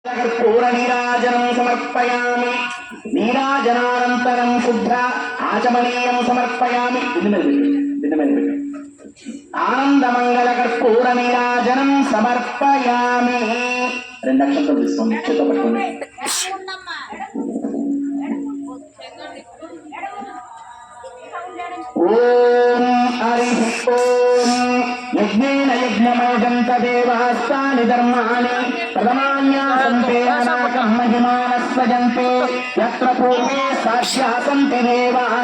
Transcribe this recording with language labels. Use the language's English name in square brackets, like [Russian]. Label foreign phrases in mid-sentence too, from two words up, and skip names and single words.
[Sanskrit] कर्पूरनीराजनं समर्पयामि। नीराजनानन्तरं शुद्ध आचमनीयं समर्पयामि। आनन्दमङ्गलकर्पूरनीराजनं समर्पयामि। [Telugu] రెండు అక్షంతలు తీసుకోండి, చేత పట్టుకోండి. [Sanskrit] ఓం హరి ఓం. [Telugu] యజ్ఞేన యజ్ఞమోజంత దేవాస్తాని ధర్మాణి ప్రథమాన్యాసంతే అనాకం మహిమానస్వజంతే యత్ర పూర్వే సాక్ష్యాసంతి దేవాః.